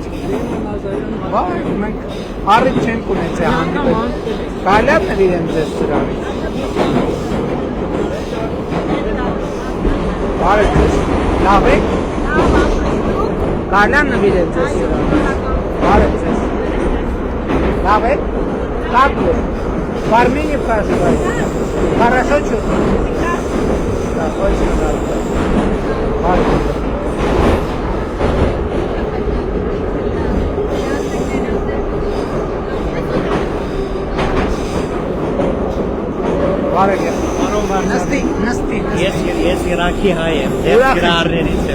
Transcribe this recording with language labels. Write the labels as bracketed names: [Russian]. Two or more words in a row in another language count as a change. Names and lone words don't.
[Armenian] Բարև, մենք առիթ չենք ունեցել հանդիպել։ Կարելի է նվիրեմ ձեզ սրանից։ Բարև ձեզ։ Լավ եք։ Կարելի է նվիրել ձեզ սրանից։ Բարև ձեզ։ Լավ եք։ [Russian] Как вы? В Армении проживаете? Хорошо чувствуете? Да, очень рад. Барев. [Armenian] Նստի։ Ես Իրաքի հայ եմ, դեպ գրառներից եմ։